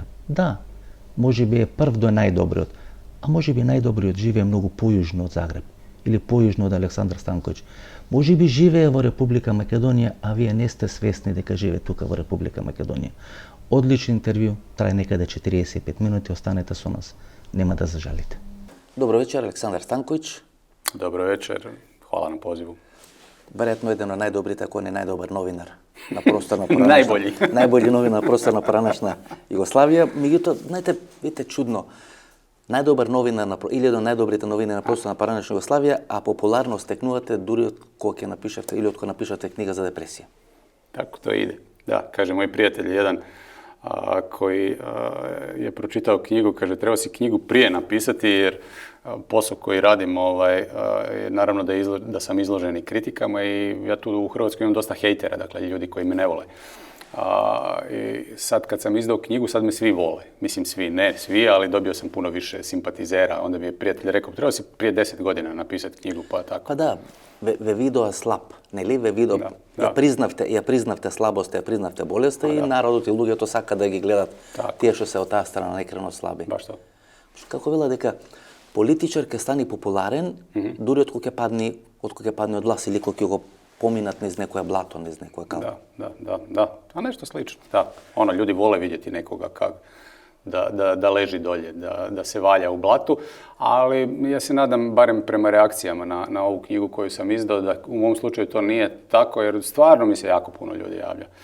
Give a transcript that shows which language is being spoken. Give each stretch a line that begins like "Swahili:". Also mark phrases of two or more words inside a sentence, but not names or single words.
Macedonian: Да, може би е прв до најдобриот, а може би најдобриот живее многу појужно од Загреб или појужно од Александар Станковиќ. Може би живее во Република Македонија, а вие не сте свесни дека живее тука во Република Македонија. Одлично интервју, трае некаде 45 минути, останете со нас, нема да зажалите. Добро вечер, Александар Станковиќ.
Croatian: Dobro večer, hvala na pozivu.
Macedonian: Веројатно еден од најдобрите, ако не најдобар новинар на просторна
Croatian: Најбољи.
Macedonian: Најбољи новинар на просторна поранешна Југославија. Меѓутоа, знаете, видите чудно. Најдобар новинар или еден од најдобрите новинари на просторна поранешна Југославија, а популарно стекнувате дури од кога ќе напишете или од кога напишете книга за депресија.
Croatian: Tako to ide. Da, kaže moj prijatelj jedan koji je pročitao knjigu, kaže treba si knjigu prije napisati jer posao koji radim je naravno da sam izložen i kritikama i ja tu u Hrvatskoj imam dosta hejtera, dakle ljudi koji me ne vole. I sad kad sam izdao knjigu, sad me svi vole. Mislim svi, ne svi, ali dobio sam puno više simpatizera. Onda mi je prijatelj rekao, treba si prije 10 godina napisati knjigu, pa tako. Pa da,
Macedonian: ве видоа слаб, нели? Ве видоа, ја признавте слабоста, ја признавте болеста и народот и луѓето сака да ги гледат тие што се од таа страна најкрено слаби. Баш тоа. Како вела дека политичар ќе стане популарен дури од кога ќе падне од власт или кога ќе го поминат низ некоја блато, низ некоја кал.
Croatian: Da. A nešto slično, da. Ljudi vole vidjeti nekoga da leži dolje, da se valja u blatu, ali ja se nadam, barem prema reakcijama na ovu knjigu koju sam izdao, da u mom slučaju to nije tako, jer stvarno mi se jako puno ljudi javlja.